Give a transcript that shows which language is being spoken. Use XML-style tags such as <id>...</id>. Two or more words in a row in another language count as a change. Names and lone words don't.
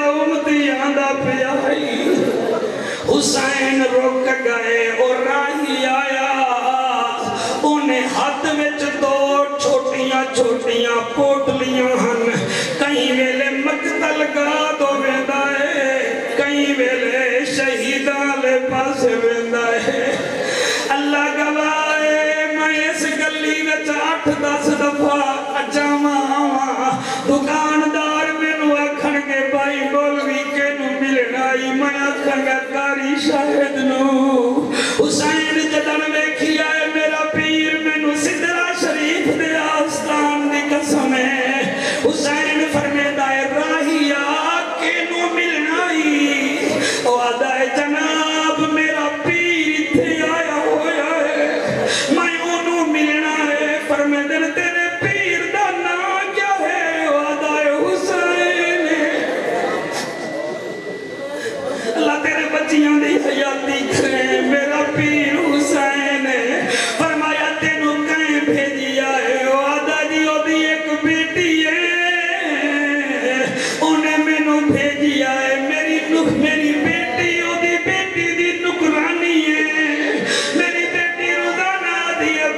<pa>امتی آندا پیا ہے حسین رک گئے اور راہی آیا انہیں ہاتھ وچ 2 چھوٹیاں پوٹلیاں ہن کہیں ویلے مقتل گاہ دو ویندا ہے کہیں ویلے شہیداں لے پاس ویندا ہے اللہ گواہ ہے میں اس گلی وچ 8-10 دفعہ اجاواں آواں دکاندار مینوں آکھن گے بھائی مولوی کینوں ملنا ای میں آکھاں گا قاری شاہد نوں حسین جدن ویکھیا ہے میرا پیر مینوں سدرا شریف دے آستان دی قسم ہے حسین فرمیدا ہے راہیا کینوں ملنا ای او آدا ہے جناب میرا پیر ایتھے آیا ہویا ہے میں اونوں ملنا ہے فرمیدن تیرے پیر دا نام کیا ہے او آدا ہے حسین اللہ تیرے بچیاں دی حیاتی کرے میرا پیر حسین فرمایا تینوں کہیں بھیجیا ہے او آدا جی او دی ایک بیٹی ہے انہیں مینوں بھیجیا ہے میری بیٹی او دی بیٹی دی نکرانی ہے میری بیٹی روزانہ دی</pa>